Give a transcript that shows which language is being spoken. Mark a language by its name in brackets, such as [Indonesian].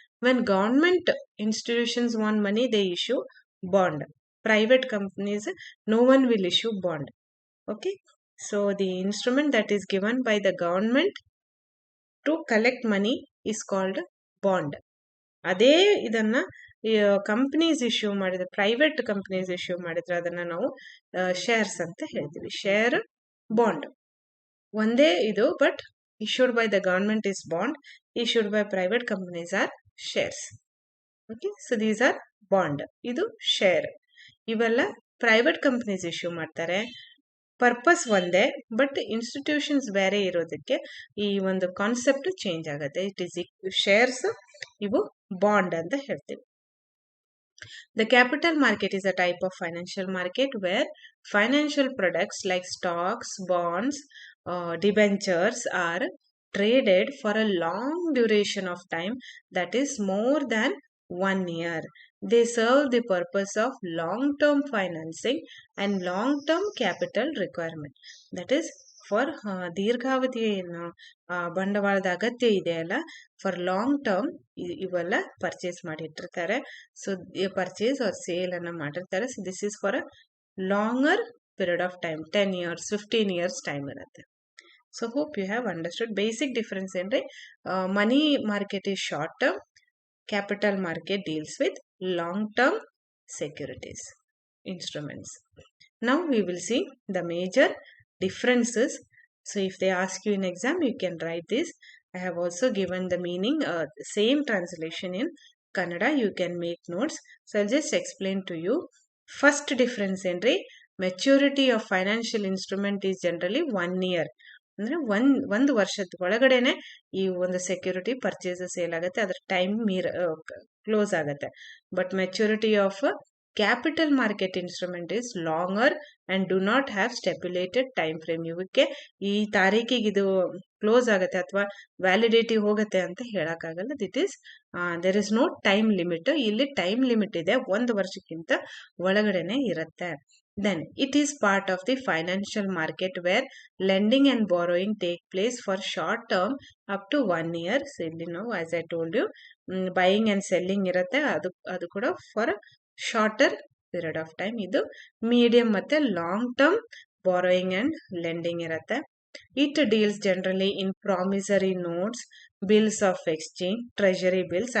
[English] When government institutions want money, they issue bond. Private companies, no one will issue bond. Okay, so the instrument that is given by the government to collect money is called bond. [Kannada] ಅದೇ ಇದನ್ನ companies issue ಮಾಡಿದ್ರೆ, private companies issue ಮಾಡಿದ್ರೆ ಅದನ್ನ ನಾವು shares ಅಂತ ಹೇಳ್ತೀವಿ. Share, bond ಒಂದೇ ಇದು, [English] But issued by the government is bond, issued by private companies are shares. Okay, so these are bond, [Kannada] ಇದು ಶೇರ್. ಇವೆಲ್ಲ ಪ್ರೈವೇಟ್ ಕಂಪನೀಸ್ ಇಶ್ಯೂ ಮಾಡ್ತಾರೆ. ಪರ್ಪಸ್ ಒಂದೇ, ಬಟ್ ಇನ್ಸ್ಟಿಟ್ಯೂಷನ್ಸ್ ಬೇರೆ ಇರೋದಕ್ಕೆ ಈ ಒಂದು ಕಾನ್ಸೆಪ್ಟ್ ಚೇಂಜ್ ಆಗುತ್ತೆ. [English] it is shares, [Kannada] ಇವು ಬಾಂಡ್ ಅಂತ ಹೇಳ್ತೀವಿ. [English] The capital market is a type of financial market where financial products like stocks, bonds, debentures are traded for a long duration of time, that is more than 1 year. They serve the purpose of long-term financing and long-term capital requirement. That is [Kannada] for ದೀರ್ಘಾವಧಿ ಬಂಡವಾಳದ ಅಗತ್ಯ ಇದೆ ಅಲ್ಲ, for long term ಇವೆಲ್ಲ purchase ಮಾಡಿಟ್ಟಿರ್ತಾರೆ. [English] so purchase or sale [Kannada] ಅನ್ನ ಮಾಡಿರ್ತಾರೆ. [English] so this is for a longer period of time, 10 years, 15 years time [Kannada] ಇರುತ್ತೆ. [English] So hope you have understood. Basic difference ಏನ್ರಿ, money market is short term, capital market deals with long term securities, instruments. Now we will see the major differences. So if they ask you in exam, you can write this. I have also given the meaning, same translation in Kannada. You can make notes. So I'll just explain to you. First difference enri, maturity of financial instrument is generally 1 year. [Kannada] ಅಂದ್ರೆ ಒಂದು ವರ್ಷದ ಒಳಗಡೆನೆ ಈ ಒಂದು security purchase sale ಆಗುತ್ತೆ, ಅದ್ರ time close ಆಗುತ್ತೆ. [English] But maturity of capital market instrument is longer and do not have stipulated time frame. [Kannada] ಇವಕ್ಕೆ ಈ ತಾರೀಕಿಗೆ ಇದು ಕ್ಲೋಸ್ ಆಗುತ್ತೆ ಅಥವಾ ವ್ಯಾಲಿಡಿಟಿ ಹೋಗುತ್ತೆ ಅಂತ ಹೇಳಕ್ಕಾಗಲ್ಲ. [English] That is there is no time limit. [Kannada] ಇಲ್ಲಿ ಟೈಮ್ ಲಿಮಿಟ್ ಇದೆ, 1 ವರ್ಷಕ್ಕಿಂತ ಒಳಗಡೆನೆ ಇರುತ್ತೆ. [English] Then it is part of the financial market where lending and borrowing take place for short term up to 1 year. So [Kannada] ಇಲ್ಲಿ ನಾವು, [English] as I told you, buying and selling [Kannada] ಇರುತ್ತೆ, ಅದು ಕೂಡ [English] for a shorter period of time. [Kannada] ಇದು medium ಮತ್ತೆ long term borrowing and lending ಇರುತ್ತೆ. [English] It deals generally in promissory notes, bills of exchange, treasury bills.